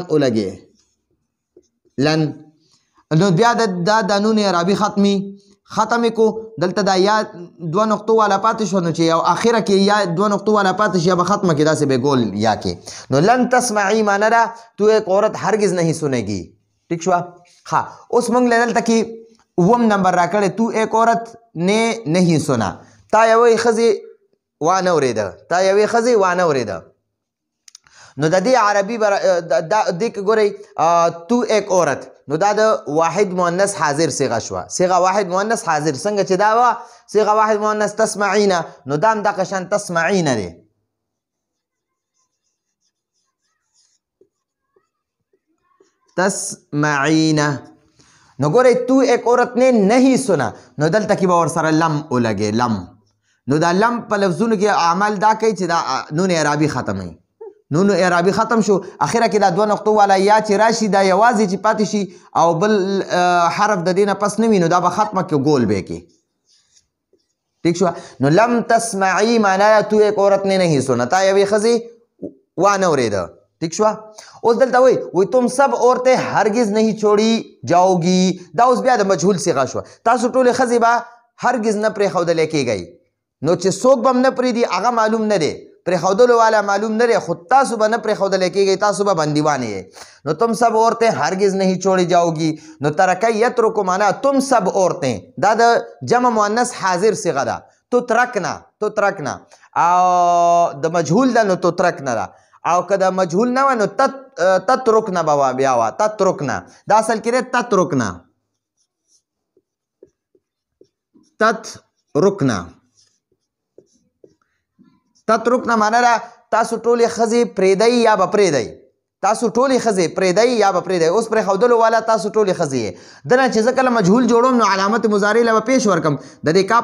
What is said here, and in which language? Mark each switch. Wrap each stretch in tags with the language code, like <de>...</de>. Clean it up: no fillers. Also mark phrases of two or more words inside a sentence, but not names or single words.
<ps>ولګې لن نو بیا دا د نون اعرابي ختم کو دلته دا یا دوه نقطو والا پاتې شو نو چې یو اخره کې یا دوه نقطو والا پاتې شي یا به ختمه کې داسې به ګول یا کې نو</ps> <ar>لن تسمعي</ar> <ps>معنی ده</ps> <ur>تو ایک عورت هرگز نہیں سنے گی</ur> <ps>ٹھیک شو ها اوس موږ دلته کې اووم نمبر راکړی</ps> <ur>تو ایک عورت نے نہیں سنا</ur> <ps>تا یوې ښځې وانه اورېده نو د دې عربي دې کې ګورئ</ps> <ur>تو ایک عورت</ur> <ps>نو دا د واحد مؤنث حاضر صیغه شوه صیغه واحد مؤنث حاضر څنګه چې دا وه صیغه واحد مؤنث تسمعین نو دا هم دغه شان تسمعین دی تسمعین نو ګورئ</ps> <ur>تو ایک عورت نے نہیں سنا</ur> <ps>نو دلته کې به ورسره لم ولګې لم نو دا لم په لفظونو کې عمل دا کوي چې دا نون اعرابي ختموي نون اعرابي ختم شو اخره کې دا دوه نقطو والا یا چې راشي دا یوازې چې پاتې شي او بل حرف د دې نه پس نه وي نو دا به ختمه کې ګول به کې ٹھیک شو نو</ps> <ar>لم تسمعي</ar> <ps>معنی</ps> <ur>تو ایک عورت نے نہیں سنا</ur> <ps>تا یوې ښځې وانه اورېده ٹھیک شو اوس دلته وایي</ps> <ur>تم سب عورتیں هرگز نہیں چھوڑی جاؤ گی</ur> <ps>دا اوس بیا د مجهول صیغه شوه تاسو ټولې ښځې به هرگز نه پرېښودلی کېږئ نو چې څوک به هم نه پرېږدي هغه معلوم نه دی پرېښودلو والا معلوم نه دی خو تاسو به نه پرېښودلی کېږئ تاسو به بندیوانې یې نو</ps> <ur>تم سب عورتیں هرگز نہیں چھوڑی جاؤ گی</ur> <ps>نو ترکه یترکو معنا</ps> <ur>تم سب عورتیں</ur> <ps>دا د جمع مؤنث حاضر صیغه ده تترکنا او د مجهول ده نو تترکنا ده او که د مجهول نه وه نو تترکنا به بیا وه تترکنا دا اصل کې دی تترکنا معنا ده تاسو ټولې ښځې پرېږدئ یا به پرېږدئ تاسو ټولې ښځې پرېږدئ یا به پرېږدئ اوس پرېښودلو والا تاسو ټولې ښځې یې دنه چې زه کله مجهول جوړوم نو علامت مضارع له به پیش ورکم د دې کاپ</ps>